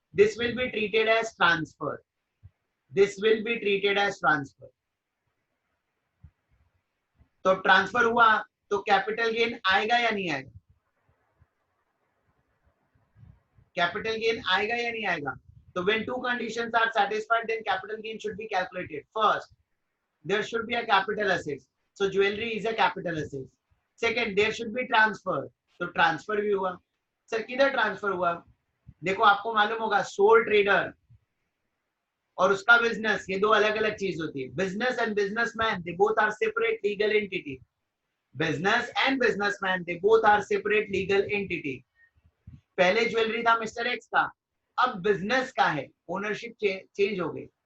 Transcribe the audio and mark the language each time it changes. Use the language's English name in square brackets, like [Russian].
[English] This will be treated as transfer. This will be treated as transfer. [Hindi] तो transfer हुआ तो capital gain आएगा या नहीं आएगा? कैपिटल गेन आएगा या नहीं आएगा? [English] तो when two conditions are satisfied then capital gain should be calculated. First, there should be a capital assets, so jewelry is a capital assets. Second, there should be transfer, [Hindi] तो transfer भी हुआ। Sir किधर transfer हुआ? देखो आपको मालूम होगा soul trader और उसका बिजनेस, ये दो अलग अलग चीज होती है। [English] Business and businessman they both are separate legal entity. Business and businessman they both are separate legal entity. [Hindi] पहले ज्वेलरी था मिस्टर एक्स का, अब बिजनेस का है, ओनरशिप चेंज हो गई।